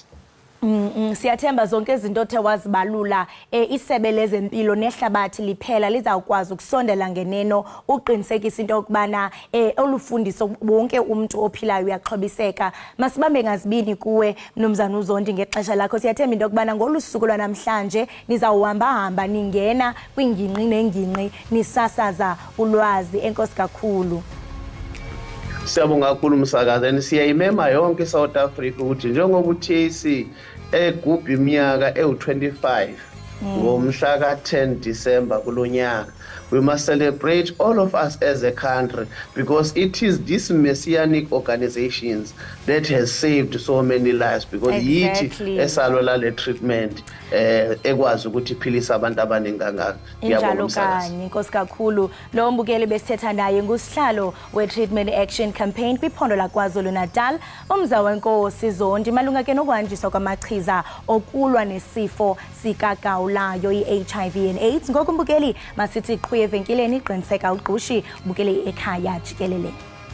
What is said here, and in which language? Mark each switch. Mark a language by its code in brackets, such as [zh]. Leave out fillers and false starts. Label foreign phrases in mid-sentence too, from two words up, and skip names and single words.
[xh] Siyathemba zonke izinto othe wazibalula isebe lezempilo nehlabathi liphela lizawukwazi ukusondela ngeneno uqinisekisa into yokubana olufundiso wonke umuntu ophilayo uyaxhobiseka. Masibambe ngazibini kuwe Mnumzana uZondi ngexesha lakho. Siyathemba into yokubana ngolusuku lwanamhlanje nizawuhamba ningena kwingingqi nengingqi nisasaza ulwazi. Enkosi kakhulu. [zu] Siyabonga kakhulu msakazi, siyayimema yonke South Africa ukuthi njengoba uTAC egubha iminyaka ewu25 ngomhla ka10 December kulonyaka, [en] we must celebrate all of us as a country because it is these messianic organizations that has saved so many lives because [zu] yithi esalwela le treatment ekwazi ukuthi iphilisa abantu abaningi kangaka. [xh] Injalo kanye Nkosi kakhulu. Lo mbukeli besithetha naye ngusihlalo we-Treatment Action Campaign kwiphondo laKwaZulu Natal uMzawenkosi Zondi malunga ke nokwanjiswa kwamachiza okulwa nesifo sikagawulayo i- [en] HIV and AIDS. [xh] Ngoku mbukeli masithi qhwi evenkileni qiniseka ugqushi bukele ekhaya jikelele.